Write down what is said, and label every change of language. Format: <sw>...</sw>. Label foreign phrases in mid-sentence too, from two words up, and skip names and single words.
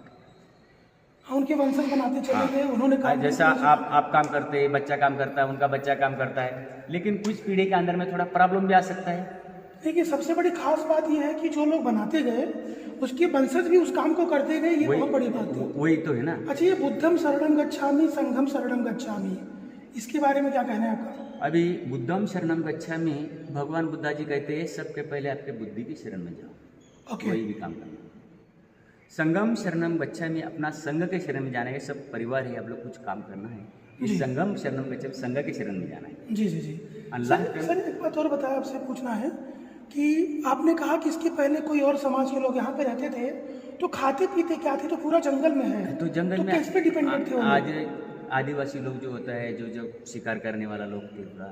<hi>हाँ, उनके वंशज बनाते चले गए, उन्होंने काम जैसा आप काम करते हैं, बच्चा काम करता है, उनका बच्चा काम करता है, लेकिन कुछ पीढ़ी के अंदर में थोड़ा प्रॉब्लम भी आ सकता है। देखिए सबसे बड़ी खास बात यह है कि जो लोग बनाते गए उसके वंशज भी उस काम को करते गए, ये बहुत बड़ी बात है। वही तो है ना। अच्छा, ये</hi> <pi>बुद्धम शरणम गच्छामि संघम शरणम गच्छामि,</pi> <hi>इसके बारे में क्या कहना है आपका?</hi> <pi>अभी बुद्धम शरणम गच्छामि,</pi> <hi>भगवान बुद्धा जी कहते हैं सबके पहले आपके बुद्धि की शरण में जाओ। ओके। वही भी काम करना।</hi> <pi>संगम शरणम गच्छामि,</pi> <hi>अपना संघ के शरण में जाना है। सब परिवार है, आप लोग कुछ काम करना है। जी।</hi> <pi>संगम शरणम गच्छामि,</pi> <hi>संघ के शरण में जाना है। जी जी जी। अल्लाह सर एक बात और बताया, आपसे पूछना है कि आपने कहा कि इसके पहले कोई और समाज के लोग यहाँ पे रहते थे, तो खाते पीते क्या थे? तो पूरा जंगल में है, तो जंगल में किस पे डिपेंडेंट थे वो आज लोग? आदिवासी लोग जो होता है, जो शिकार करने वाला लोग थे पूरा।</hi>